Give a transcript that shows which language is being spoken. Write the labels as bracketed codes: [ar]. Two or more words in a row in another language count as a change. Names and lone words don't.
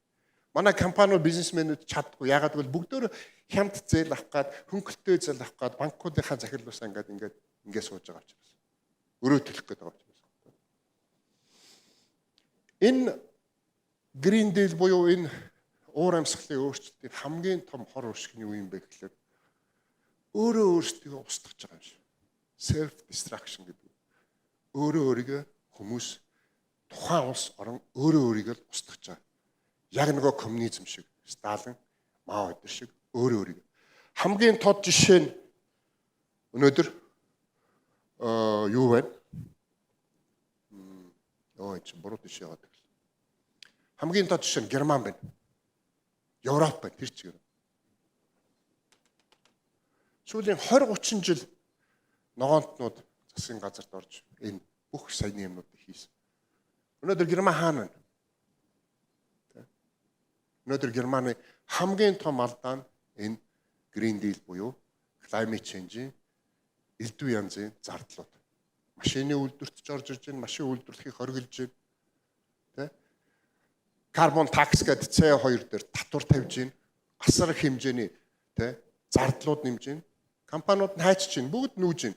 [mn] Манай компаниуд бизнесмэнүүд чаддгүй ягаад гэвэл бүгдөө хямд зээл авах гад хөнгөлтөө зээл авах гад банкуудынхаа захирлуусаа ингээд сууж байгаа учраас. Өрөө төлөх гээд байгаа учраас. Энэ Green Deal буюу энэ уур амьсгалын өөрчлөлтийн хамгийн том хор уршигны үе юм бэ гэхлээр өөрөө өөрсдөө устгаж байгаа юм шиг. [en] Self destruction гэдэг. [mn] Өөрөө өөрийгөө хүмүүс тухайн улс орон өөрөө өөрийгөө устгаж байгаа. Яг нөгөө коммунизм шиг, Сталин, Мао эдэр шиг өөрөө өөрийгөө. Хамгийн тод жишээ нь өнөөдөр юу байна? Энэ чинь буруу тийш яваад байна. Хамгийн тод жишээ нь Герман байна. Европ байна тэр чигээр. Сүүлийн 20-30 жил ногоонтнууд засгийн газарт орж энэ бүх саяны юмнуудыг хийсэн. Өнөөдөр Герман хаана байна? Өнөөдөр Германы хамгийн том алдаа нь энэ Green Deal буюу [en] climate change- [mn] ийн элдв янзын зардлууд. Машины үйлдвэрт ч орж ирж байна, машин үйлдвэрлэхийг хориглож байна. [en] Carbon tax [mn] гэдэг CO2 дээр татвар тавьж байна. Асар их хэмжээний зардлууд нэмж байна. Компаниуд нь хайчиж байна, бүгд нүүж байна.